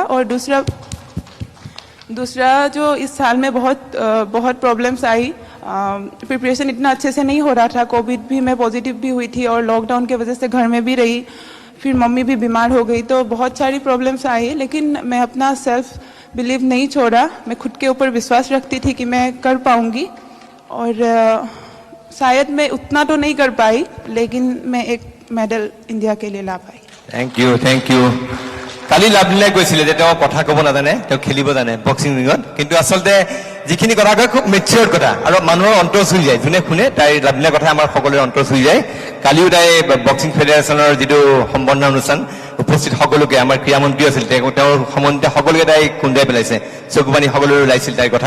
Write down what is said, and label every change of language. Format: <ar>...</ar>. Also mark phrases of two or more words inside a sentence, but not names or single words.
<hi>और दूसरा जो इस साल में बहुत प्रॉब्लम्स आई, प्रिपरेशन इतना अच्छे से नहीं हो रहा था, कोविड भी मैं पॉजिटिव भी हुई थी और लॉकडाउन की वजह से घर में भी रही, फिर मम्मी भी बीमार हो गई, तो बहुत सारी प्रॉब्लम्स आई, लेकिन मैं अपना</hi> <en>self believe</en> <hi>नहीं छोड़ा। मैं खुद के ऊपर विश्वास रखती थी कि मैं कर पाऊंगी, और शायद मैं उतना तो नहीं कर पाई, लेकिन मैं एक मेडल इंडिया के लिए ला पाई।</hi> <en>thank you, thank you.</en> <as>কালি লাভলীনাই কৈছিলে যে তেওঁ কথা ক'ব নাজানে, তেওঁ খেলিব জানে বক্সিং ৰিঙত, কিন্তু আচলতে যিখিনি কথা কয় খুব মেচিয়ৰ কথা আৰু মানুহৰ অন্তৰ চুই যায়, যোনে শুনে তাইৰ লাভলীনাৰ কথা আমাৰ সকলোৰে অন্তৰ চুই যায়। কালিও তাই বক্সিং ফেডাৰেশ্যনৰ যিটো সম্বৰ্ধনা অনুষ্ঠান উপস্থিত সকলোকে, আমাৰ ক্ৰীড়ামন্ত্ৰী আছিল, তেওঁৰ সম্বন্ধিত সকলোকে তাই খুন্দাই পেলাইছে, চকুপানী সকলোৰে ওলাইছিল তাইৰ কথাই।</as>